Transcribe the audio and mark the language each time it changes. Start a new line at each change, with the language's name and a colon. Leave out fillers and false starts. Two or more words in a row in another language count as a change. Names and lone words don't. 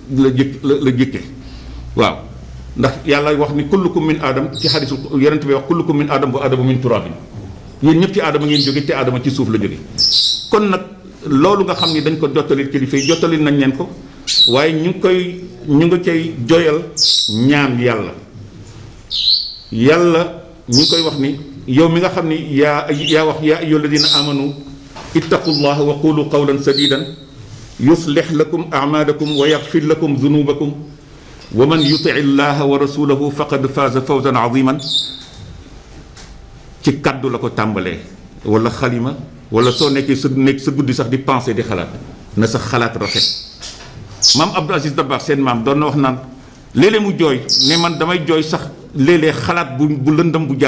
Wolof: la jëkke waaw ndax yàlla wax ni
Arabic: كلكم من آدم
Wolof: ci xadisul yonent bi wax
Arabic: كلكم من آدم وآدم من تراب
Wolof: yéen ñëpp ci aadama ngeen jóge te aadama ci suuf la jóge kon nag loolu nga xam ni dañ ko jottali kilifa yi jottali nañ leen ko waaye ñu ngi cay joyal ñaan yàlla ñu ngi koy wax ni yow mi nga xam ni yaa wax
Arabic: يا أيها الذين آمنوا اتقوا الله وقولوا قولا سديدا يصلح لكم أعمالكم ويغفر لكم ذنوبكم ومن يطع الله ورسوله فقد فاز فوزا عظيما
Wolof: ci kaddu la ko tàmbalee wala xalima wala soo nekkee sa guddi sax di penser di xalaat na sa xalaat rafet maam Abdou Aziz Dabakh seen maam doon na wax naan léeg-léeg mu jooy ne man damay jooy sax léeg-léeg xalaat bu lëndëm bu